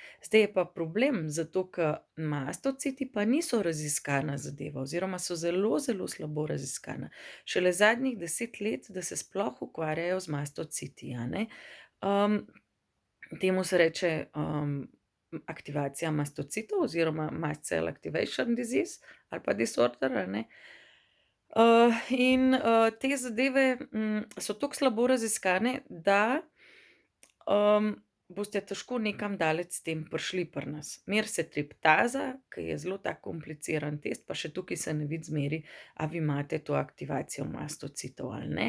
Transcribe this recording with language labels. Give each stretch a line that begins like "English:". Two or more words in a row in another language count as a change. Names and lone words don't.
Slovenian: Zdaj je pa problem, zato ker mastociti pa niso raziskana zadeva oziroma so zelo slabo raziskana. Šele zadnjih 10 let, da se sploh ukvarjajo z mastociti, a ne. Temu se reče aktivacija mastocitov oziroma
English: mast cell activation disease
Slovenian: ali pa disorder, a ne. In te zadeve so tako slabo raziskane, da boste težko nekam daleč s tem prišli pri nas. Meri se triptaza, ki je zelo tak kompliciran test, pa še tukaj se ne vidi zmeraj, a vi imate to aktivacijo mastocitov ali ne.